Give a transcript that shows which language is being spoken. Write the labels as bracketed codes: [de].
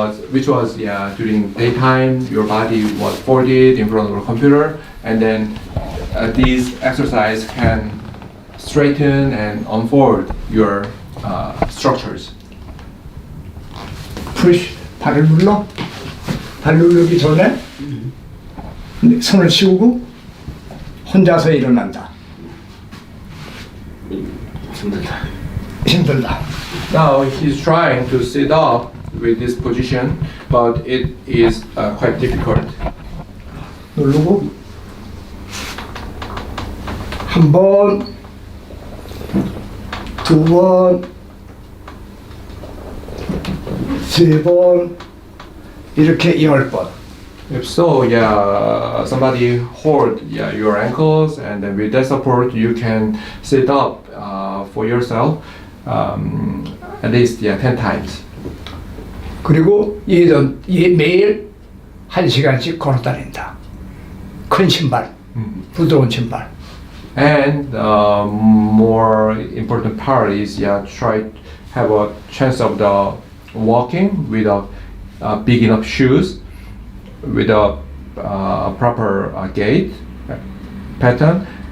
[en] Which was during daytime your body was folded in front of a computer, and then this exercise can straighten and unfold your structures. [ko] 푸시 발을 눌러. 발 누르기 전에 손을 씌우고 혼자서 일어난다. 힘들다. 힘들다. [en] Now he's trying to sit up with this position, but it is quite difficult. [ko] 누르고 한 번, 두 번, 세 번, 이렇게 10번. [en] If so, somebody hold your ankles, and then with that support, you can sit up for yourself at least 10 times. [ko] 그리고 매일 1시간씩 걸어 다닌다. 큰 신발, 부드러운 신발. [en] And more important part is try to have a chance of the walking with a big enough shoes, with a proper gait pattern.